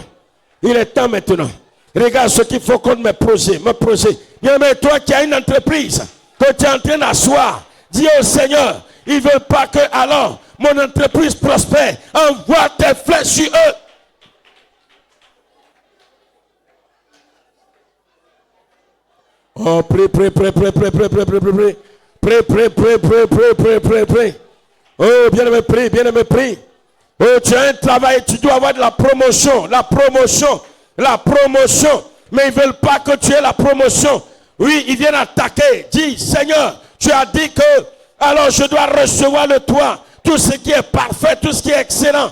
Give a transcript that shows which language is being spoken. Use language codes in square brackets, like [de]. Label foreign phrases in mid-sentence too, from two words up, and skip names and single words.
[fr] Regarde ce qu'il faut contre mes projets. Bien, mais toi qui as une entreprise que tu es en train d'asseoir, dis au Seigneur, ils ne veulent pas que alors mon entreprise prospère. Envoie tes flèches sur eux. Oh, prie, prie, prie, prie, prie, prie, prie, prie, prie. Prie, prie, prie, prie, prie, prie, prie, prie. Oh, bien-aimé, prie, bien-aimé, prie. Oh, tu as un travail, tu dois avoir de la promotion, la promotion, la promotion. Mais ils ne veulent pas que tu aies la promotion. Oui, ils viennent attaquer. Dis, Seigneur, tu as dit que, alors je dois recevoir de toi tout ce qui est parfait, tout ce qui est excellent.